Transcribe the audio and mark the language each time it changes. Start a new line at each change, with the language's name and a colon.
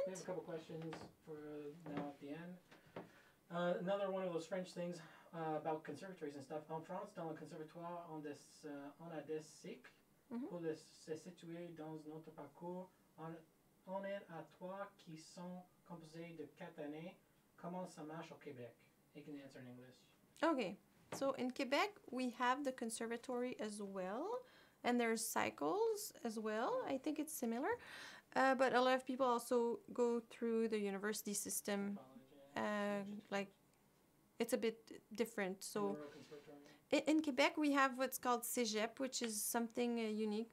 English: We have a couple questions for now at the end. Another one of those French things about conservatories and stuff.
French: En France, dans le conservatoire, on a des cycles pour se situer dans notre parcours. On est à 3 qui sont composés de 4 années. Comment ça marche au Québec?
English: You can answer in English. Okay, so in Quebec, we have the conservatory as well. And there's cycles as well. I think it's similar. But a lot of people also go through the university system. Like, it's a bit different. So in Quebec, we have what's called Cégep, which is something unique.